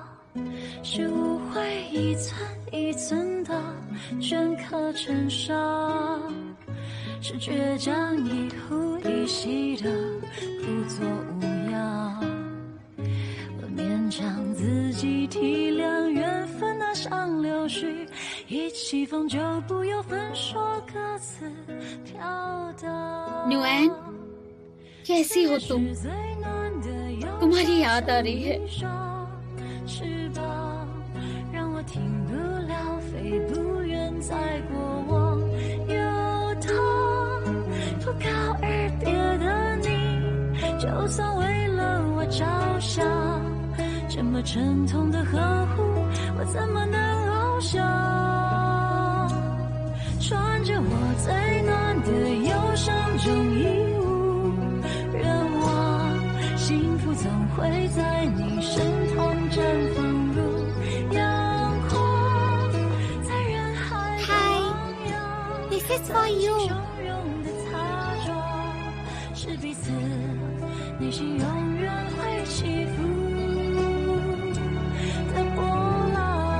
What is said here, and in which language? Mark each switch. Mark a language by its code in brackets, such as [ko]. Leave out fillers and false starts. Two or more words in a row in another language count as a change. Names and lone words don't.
[zh] 是误会一寸一寸的镌刻成伤，是倔强一呼一吸的不作无恙。我勉强自己体谅缘分那像流水，一起风就不由分说各自飘荡。 [hi] न्यूएन, कैसी हो तुम? तुम्हारी याद आ रही है। [zh] 翅膀让我停不了，飞不远，在过往游荡。不告而别的你，就算为了我着想，这么沉痛的呵护，我怎么能翱翔？穿着我最暖的忧伤中衣物，愿望幸福总会在你身旁绽放如阳光，在人海荡漾。 [en] This is for you. [zh] 汹涌的擦撞，是彼此内心永远会起伏的波浪。